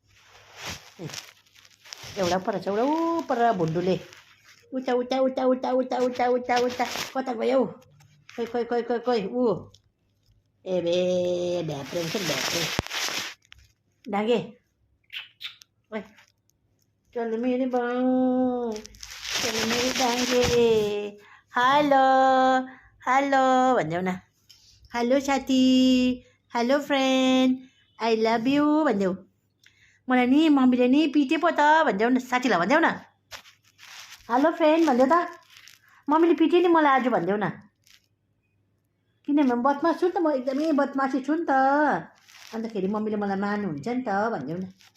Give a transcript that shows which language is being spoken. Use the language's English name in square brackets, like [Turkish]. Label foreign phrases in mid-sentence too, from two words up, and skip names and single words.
[Nepali] एउटा पर छ एउटा पर भुन्डुले उता उता उता उता उता उता उता उता कता गयो खोइ खोइ खोइ खोइ खोइ ऊ ए बे ढ्याप्रे हुन्छ नि ढ्याप्रे डाङ्गे ओइ चल मेरी बाउ चल मेरी डाङ्गे हेलो हेलो भनिदेऊ न हेलो साथी [English] hello friend I love you [Nepali] भनिदेऊ मलाई नि मम्मीले नि पिटे पो त भनिदेऊ न साथीलाई भनिदेऊ न [English] hello friend [Nepali] भनिदेऊ त मम्मीले पिटे नि मलाई आज भनिदेऊ न किनभने बदमास छु नि त म एकदमै बदमासी छु नि त अन्तखेरि मम्मीले मलाई मार्नुहुन्छ नि त भनिदेऊ न